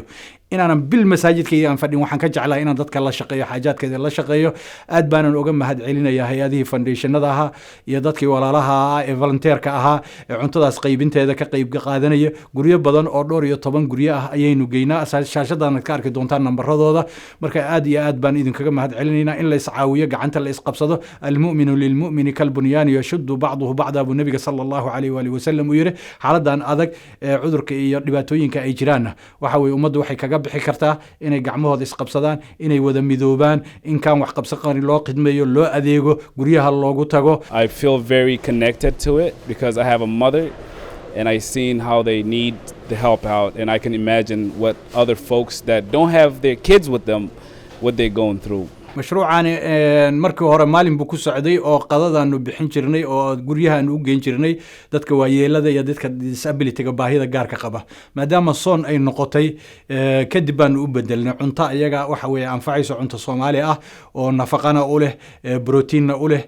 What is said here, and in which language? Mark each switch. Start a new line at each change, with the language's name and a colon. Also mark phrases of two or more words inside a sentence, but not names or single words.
Somali: inaan bil masaajidkayga aan fadhin waxaan ka jeclaa inaan dadka la shaqeeyo xaajaadkeeda la shaqeeyo aad baanan uga mahad celinaya hay'adihii foundationada iyo dadkii walaalaha ee volunteerka ee cuntadaas qaybinteeda ka qayb qaadanaya guriyo badan oo dhowr iyo 10 guriyo ayaynu geynaa shaashadan ka arki doontaan nambaradooda marka aad iyo aad baan idinkaga mahad celinaynaa in la iscaawiyo gacanta la isqabsado
Arabic: المؤمن للمؤمن كالبنيان يشد بعضه بعضا
Somali: abu nabiga
Arabic: صلى الله عليه وسلم
Somali: yiri xaaladan adag cudurka iyo dhibaatooyinka ay jiraan waxa way ummaddu waxay kaga bixi kartaa inay gacmahooda isqabsadaan inay wada midoobaan in kan wax qabsan loo qidmeeyo loo adeego guriyaha loogu tago.
English: I feel very connected to it because I have a mother and I seen how they need the help out and I can imagine what other folks that don't have their kids with them what they're going through.
Somali: mashruucan markii hore maalin buu ku socday oo qadadaanu bixin jirnay oo guryahan u geyn jirnay dadka waayeelada iyo dadka disability-ga baahida gaarka qaba maadaama soon ay noqotay kadib baan u bedelnay cunto iyaga waxa weeye anfacayso cunto Soomaali oo nafaqana u leh protein u leh